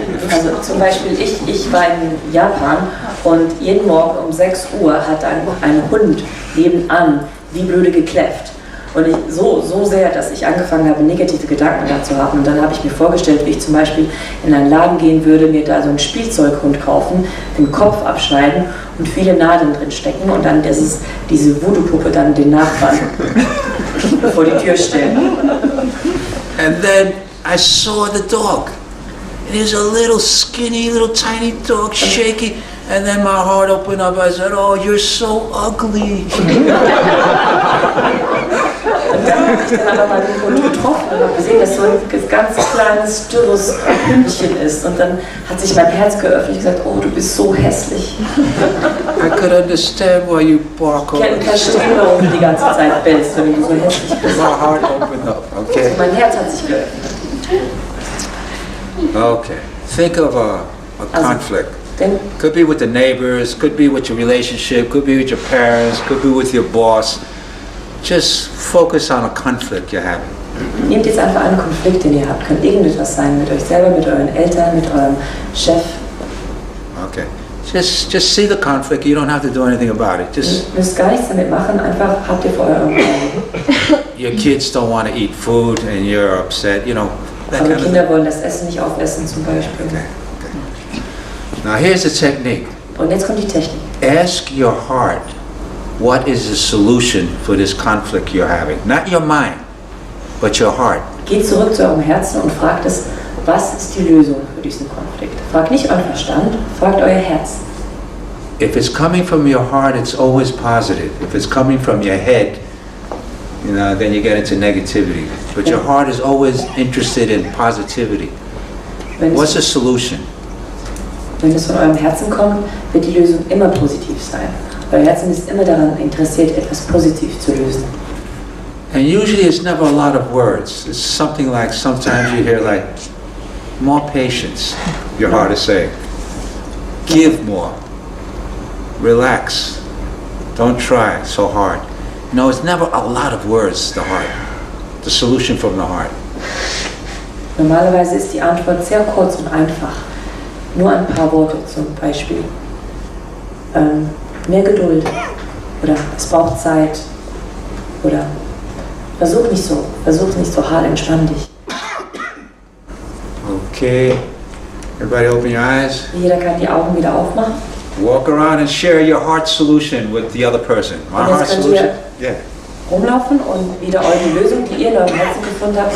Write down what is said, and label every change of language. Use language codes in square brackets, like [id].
[de] also zum Beispiel ich war in Japan und jeden Morgen um 6 Uhr hat ein Hund nebenan wie blöde gekläfft. Und ich so sehr, dass ich angefangen habe, negative Gedanken dazu haben. Und dann habe ich mir vorgestellt, wie ich zum Beispiel in einen Laden gehen würde, mir da so einen Spielzeughund kaufen, den Kopf abschneiden und viele Nadeln drin stecken und dann diese Voodoo-Puppe dann den Nachbarn vor die Tür stellen. [en] And then I saw the dog. And he was a little skinny, little tiny dog, shaky. And then my heart opened up. I said, "Oh, you're so ugly." [de] Und dann habe ich dann aber mal den Hund getroffen und habe gesehen, dass so ein ganz kleines, dürres Hündchen ist. Und dann hat sich mein Herz geöffnet und gesagt, oh, du bist so hässlich. [en] I could understand why you bark. [de] Ich kann verstehen, warum du die ganze Zeit bellst, wenn du so hässlich bist. [en] My heart opened up. Okay. [de] Und mein Herz hat sich geöffnet. [en] Okay. Think of a conflict. [de] Denn [en] Could be with the neighbors. Could be with your relationship. Could be with your parents. Could be with your boss. Just focus on a conflict you're having. [de] nehmt jetzt einfach einen Konflikt, den ihr habt. Kann irgendetwas sein mit euch selber, mit euren Eltern, mit eurem Chef. [en] Okay. Just see the conflict. You don't have to do anything about it. Just [de] Ihr müsst gar nichts damit machen, einfach habt ihr vor eurem Augen. [en] your kids don't want to eat food and you're upset. You know that [de] Eure [en] kind of [de] Kinder [en] thing. [de] wollen das Essen nicht aufessen zum Beispiel. [en] Okay. Now here's the technique. [de] Und jetzt kommt die Technik. [en] Ask your heart, what is the solution for this conflict you're having? Not your mind, but your heart. [de] Geht zurück zu eurem Herzen und fragt es, Was ist die Lösung für diesen Konflikt? Fragt nicht euer Verstand, fragt euer Herz. [en] If it's coming from your heart, it's always positive. If it's coming from your head, then you get into negativity. But your heart is always interested in positivity. What's the solution? [de] Wenn es von eurem Herzen kommt, wird die Lösung immer positiv sein. Euer Herzen ist immer daran interessiert, etwas positiv zu lösen. [en] And usually it's never a lot of words. It's something like, sometimes you hear like, more patience, your heart is saying. Give more. Relax. Don't try so hard. No, it's never a lot of words, the heart. The solution from the heart. [de] Normalerweise ist die Antwort sehr kurz und einfach. Nur ein paar Worte zum Beispiel. Mehr Geduld. Oder es braucht Zeit. Oder versuch nicht so hart, entspann dich. [en] Okay. Everybody open your eyes. [de] Jeder kann die Augen wieder aufmachen. [en] Walk around and share your heart solution with the other person. My heart solution? Yeah. [de] Rumlaufen und wieder eure Lösung, die ihr in eurem Herzen gefunden habt,